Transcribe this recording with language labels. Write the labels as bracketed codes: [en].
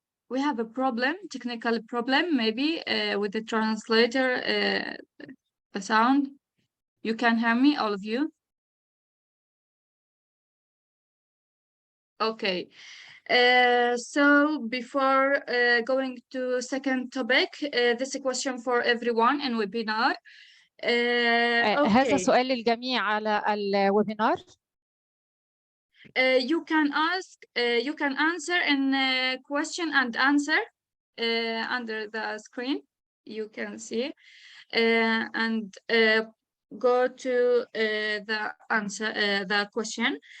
[en] We have a problem, technical problem, maybe with the translator, the sound. You can hear me, all of you? Okay. So before going to second topic, this is a question for everyone in webinar. [ar] هذا [en] Okay. [ar] سؤال للجميع على الويبينار. [en] You can ask, you can answer in question and answer under the screen. You can see and go to the answer, the question.